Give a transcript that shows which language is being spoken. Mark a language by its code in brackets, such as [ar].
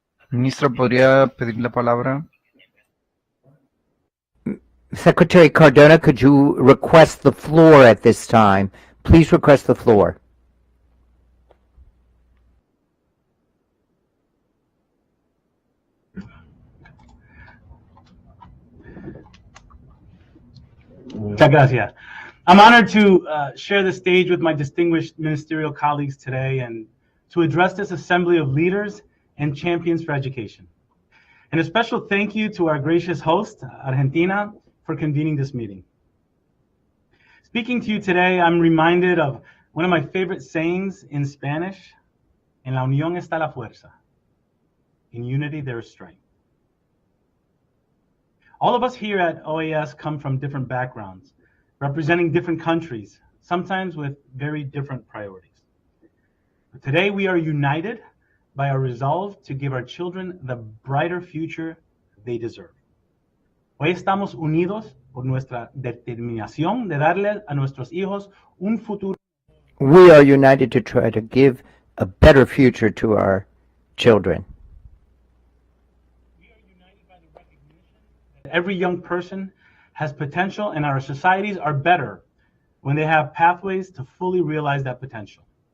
[es] Ministro, ¿podría pedir la palabra? [en] Secretary Cardona, could you request the floor at this time? Please request the floor. [es] Muchas gracias. [en] I'm honored to share the stage with my distinguished ministerial colleagues today and to address this assembly of leaders and champions for education. And a special thank you to our gracious host, Argentina, for convening this meeting. Speaking to you today, I'm reminded of one of my favorite sayings in Spanish: [es] En la unión está la fuerza. [en] In unity, there is strength. All of us here at OAS come from different backgrounds, representing different countries, sometimes with very different priorities. But today, we are united by our resolve to give our children the brighter future they deserve. [es] Hoy estamos unidos por nuestra determinación de darle a nuestros hijos un futuro. [en] We are united to try to give a better future to our children. We are united by the recognition that every young person has potential, and our societies are better when they have pathways to fully realize that potential.